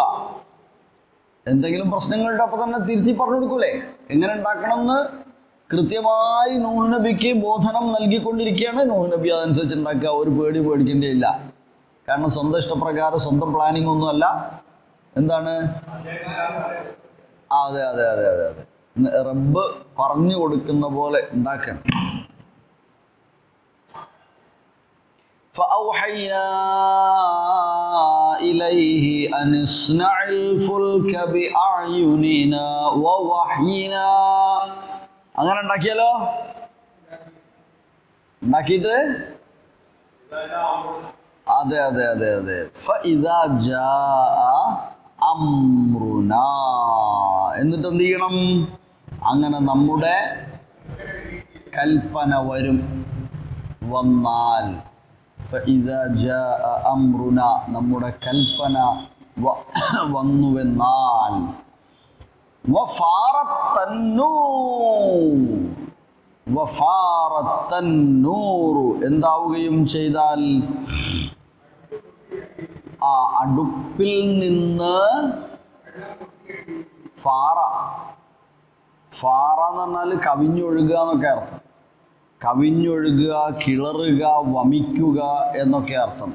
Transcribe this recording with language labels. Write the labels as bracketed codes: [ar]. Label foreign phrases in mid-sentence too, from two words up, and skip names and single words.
[ml] എന്തെങ്കിലും പ്രശ്നങ്ങളുടെ അപ്പം തന്നെ തിരുത്തി പറഞ്ഞു കൊടുക്കൂലേ, എങ്ങനെ ഉണ്ടാക്കണമെന്ന് കൃത്യമായി നൂഹ് നബിക്ക് ബോധനം നൽകിക്കൊണ്ടിരിക്കുകയാണ്. നൂഹ് നബി അതനുസരിച്ച് ഉണ്ടാക്കുക, ഒരു പേടി പേടിക്കേണ്ടിയില്ല. കാരണം സ്വന്തം ഇഷ്ടപ്രകാരം സ്വന്തം പ്ലാനിങ് ഒന്നുമല്ല. എന്താണ്? അതെ അതെ അതെ അതെ അതെ റബ്ബ് പറഞ്ഞു കൊടുക്കുന്ന പോലെ ഉണ്ടാക്കണം. [ar] فأوحينا إليه أن اصنع الفلك بأعيننا ووحينا. [ml] അങ്ങനെ ഉണ്ടാക്കിയാലോ? ഉണ്ടാക്കിയിട്ട് അതെ അതെ അതെ അതെ [ar] فإذا جاء أمرنا, [ml] എന്നിട്ട് എന്ത് ചെയ്യണം? അങ്ങനെ നമ്മുടെ കൽപ്പന വരും, വന്നാൽ. [ar] فإذا جاء أمرنا, [ml] നമ്മുടെ കൽപ്പന വന്നുവെന്നാൽ. [ar] وفارت النور, وفارت النور, [ml] എന്താവുകയും ചെയ്താൽ? അടുപ്പിൽ നിന്ന് ഫാറ. ഫാറ എന്ന് പറഞ്ഞാൽ കവിഞ്ഞൊഴുകുക എന്നൊക്കെ അർത്ഥം. കവിഞ്ഞൊഴുകുക, കിളറുക, വമിക്കുക എന്നൊക്കെ അർത്ഥം.